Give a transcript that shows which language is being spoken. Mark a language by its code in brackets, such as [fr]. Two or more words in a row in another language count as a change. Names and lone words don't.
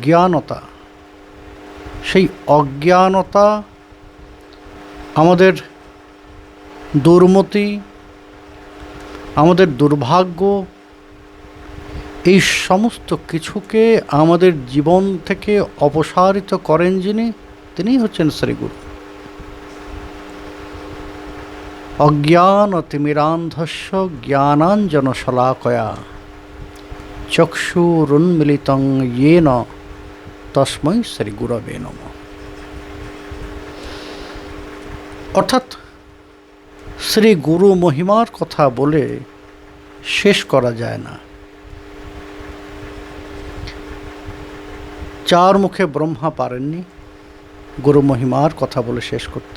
[bn] অজ্ঞানতা আমাদের দুর্মতি, আমাদের দুর্ভাগ্য, এই সমস্ত কিছুকে আমাদের জীবন থেকে অপসারিত করেন যিনি, তিনিই হচ্ছেন শ্রীগুরু। [sa] অজ্ঞানতিমিরান্ধস্য জ্ঞানাঞ্জনশলাকয়া চক্ষুরুন্মিলিতং येन তস্मै শ্রীগুরবে নমঃ। [bn] অর্থাৎ শ্রী গুরু মহিমার কথা বলে শেষ করা যায় না। চার মুখে ব্রহ্মা পারেননি গুরু মহিমার কথা বলে শেষ করতে।